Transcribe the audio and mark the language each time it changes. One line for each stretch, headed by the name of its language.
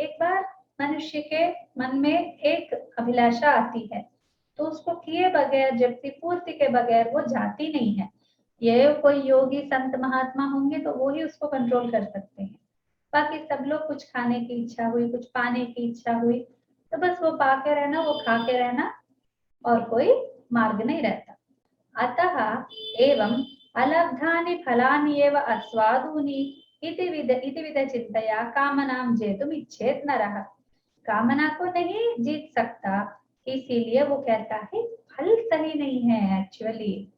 Hindi: एक बार मनुष्य के मन में एक अभिलाषा आती है, तो उसको किए बगैर, जबकि पूर्ति के बगैर वो जाती नहीं है। ये कोई योगी संत महात्मा होंगे तो वो ही उसको कंट्रोल कर सकते हैं, बाकी सब लोग कुछ खाने की इच्छा हुई, कुछ पाने की इच्छा हुई, तो बस वो पा के रहना, वो खा के रहना, और कोई मार्ग नहीं रहता।
Sanskrit: अतः एवं अलब्धानि फलानि एव अस्वादूनि इति विध चिंतया कामनां जेतुम् इच्छेत् नरः।
Hindi: कामना को नहीं जीत सकता, इसीलिए वो कहता है फल सही नहीं है एक्चुअली।